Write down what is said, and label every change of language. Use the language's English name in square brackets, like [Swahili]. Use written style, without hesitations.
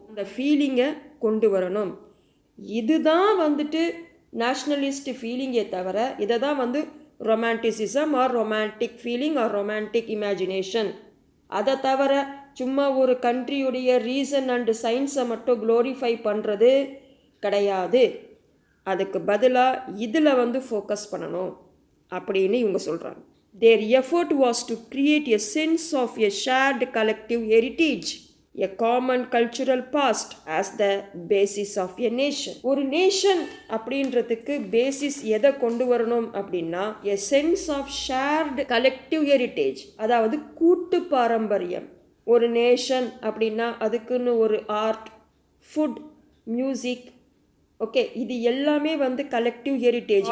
[Tamil] அந்த ஃபீலிங்கை கொண்டு வரணும். இதுதான் வந்துட்டு நேஷ்னலிஸ்ட் ஃபீலிங்கே தவிர இதை தான் வந்து romanticism R romantic feeling R romantic imagination. அதை தவிர சும்மா ஒரு கண்ட்ரியுடைய ரீசன் அண்டு சயின்ஸை மட்டும் க்ளோரிஃபை பண்ணுறது கிடையாது. அதுக்கு பதிலாக இதில் வந்து ஃபோக்கஸ் பண்ணணும் அப்படின்னு இவங்க சொல்கிறாங்க. [English] Their effort was to create a sense of a shared collective heritage, a common cultural past as the basis of a nation. [Tamil] ஒரு நேஷன் அப்படின்றதுக்கு பேசிஸ் எதை கொண்டு வரணும் அப்படின்னா [English] a sense of shared collective heritage, [Tamil] அதாவது கூட்டு பாரம்பரியம். ஒரு நேஷன் அப்படின்னா அதுக்குன்னு ஒரு ஆர்ட், ஃபுட், மியூசிக், ஓகே, இது எல்லாமே வந்து கலெக்டிவ் ஹெரிட்டேஜ்.